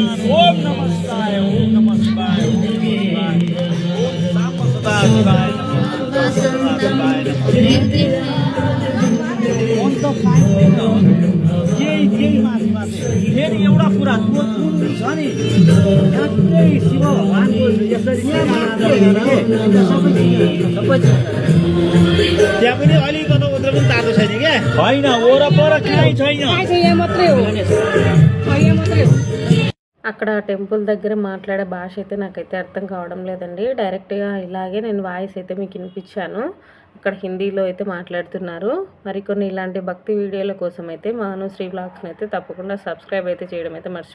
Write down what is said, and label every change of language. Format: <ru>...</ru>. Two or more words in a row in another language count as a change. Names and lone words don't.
<sa>ओम नमः शिवाय, ओम नमः शिवाय, ओम नम सदा शिवाय,</sa> <ne>शिवाय फेरि एउटा कुरा छ नि, शिव भगवानको यसरी त्यहाँ पनि अलिकता उत्र पनि तातो छैन क्या, छैन वरपर कहीँ छैन, मात्रै हो।</ne> <te>అక్కడ టెంపుల్ దగ్గర మాట్లాడే భాష అయితే నాకైతే అర్థం కావడం లేదండి. డైరెక్ట్గా ఇలాగే నేను వాయిస్ అయితే మీకు వినిపించాను. అక్కడ హిందీలో అయితే మాట్లాడుతున్నారు. మరికొన్ని ఇలాంటి భక్తి వీడియోల కోసం అయితే మా అనుశ్రీ వ్లాగ్స్ని అయితే తప్పకుండా సబ్స్క్రైబ్ అయితే చేయడం అయితే మర్చిపోకండి.</te>